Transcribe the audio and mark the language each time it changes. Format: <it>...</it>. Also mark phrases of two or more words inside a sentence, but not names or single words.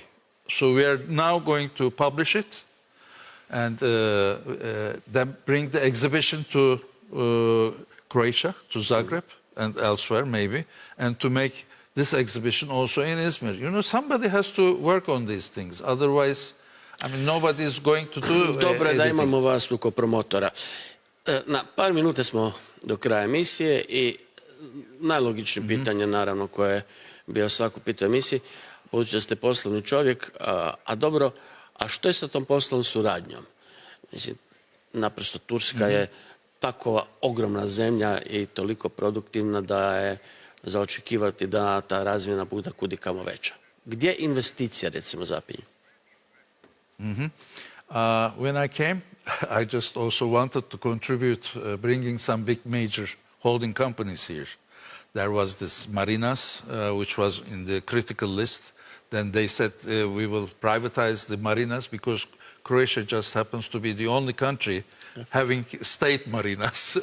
<en>So we are now going to publish it and then bring the exhibition to Croatia, to Zagreb and elsewhere maybe, and to make this exhibition also in Izmir. You know, somebody has to work on these things. Otherwise, I mean, nobody is going to do</en> <hr>Dobro je da imamo vas tu ko promotora. Na par minuta smo do kraja emisije i najlogičnije pitanje, naravno, koje je bio svako pitao emisiji, budući da ste poslovni čovjek, a dobro, a što je sa tom poslovnom suradnjom? Mislim, naprosto Turska je takova ogromna zemlja i toliko produktivna da je za očekivati da ta razmjena bude kudikamo veća. Gdje investicija, recimo, zapinju?</hr> <en>When I came, I just also wanted to contribute, bringing some big major holding companies here. There was this Marinas, which was in the critical list. Then they said we will privatize the Marinas because Croatia just happens to be the only country having state marinas.</en>